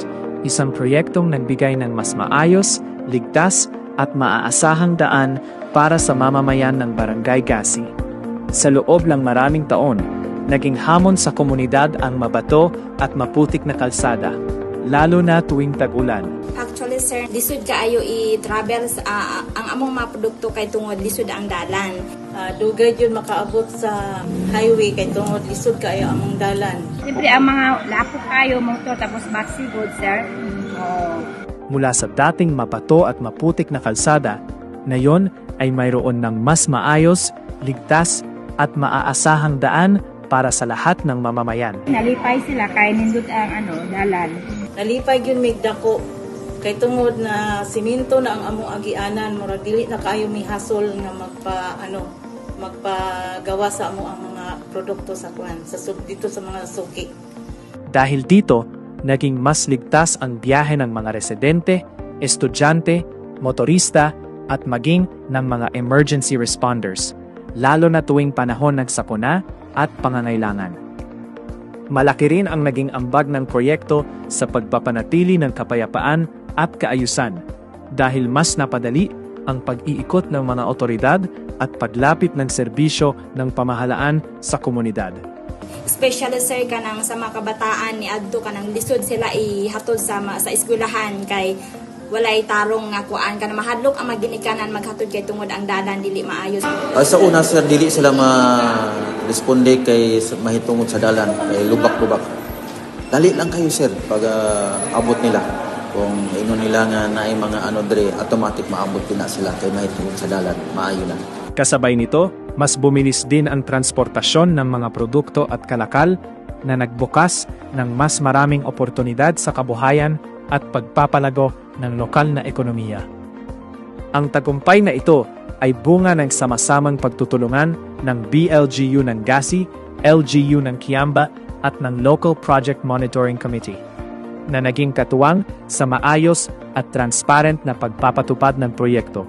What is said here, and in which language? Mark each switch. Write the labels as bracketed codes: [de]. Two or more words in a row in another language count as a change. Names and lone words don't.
[tl] Isang proyektong nagbigay ng mas maayos, ligtas at maaasahang daan para sa mamamayan ng Barangay Gassy. Sa loob ng maraming taon, naging hamon sa komunidad ang mabato at maputik na kalsada, lalo na tuwing tag-ulan. [ceb] Actually, sir, lisod kaayo i-travel ang among mga produkto kay tungod lisod ang dalan. Dugay yun makaabot sa highway kay tungod lisod kaayo among dalan. Siyempre, ang mga lapo kayo, motor, tapos boxy good, sir. [tl] Mula sa dating mabato at maputik na kalsada, ngayon ay mayroon ng mas maayos, ligtas at maaasahang daan para sa lahat ng mamamayan. [ceb] Nalipay sila kaya nindot ang dalan. Nalipay yun may dako kay tungod na simento na ang among agianan, murag dili na kaayo may hasol nga magpagawa sa among ang mga produkto sa dito sa mga suki. [tl] Dahil dito, naging mas ligtas ang biyahe ng mga residente, estudyante, motorista at maging ng mga [en] emergency responders, [tl] lalo na tuwing panahon ng sakuna at pangangailangan. Malaki rin ang naging ambag ng proyekto sa pagpapanatili ng kapayapaan at kaayusan dahil mas napadali ang pag-iikot ng mga otoridad at paglapit ng serbisyo ng pamahalaan sa komunidad. [ceb] Especially, sir, kanang sa mga kabataan ni adto kanang lisod sila ihatod sa eskwelahan kay walay tarong nga kuan kana mahadlok ang maginikanan maghatod kay tungod ang dalan dili maayos. Sa una, sir, dili sila ma-responde kay mahitungod sa dalan kay lubak-lubak. Dali lang kayo, sir, pag abot nila. Kung ino nila nga naay mga automatic maabot din na sila kay mahitungod sa dalan, maayo na. [tl] Kasabay nito, mas bumilis din ang transportasyon ng mga produkto at kalakal na nagbukas ng mas maraming oportunidad sa kabuhayan at pagpapalago ng lokal na ekonomiya. Ang tagumpay na ito ay bunga ng sama-samang pagtutulungan ng BLGU ng Gassy, LGU ng Kiamba at ng Local Project Monitoring Committee na naging katuwang sa maayos at transparent na pagpapatupad ng proyekto.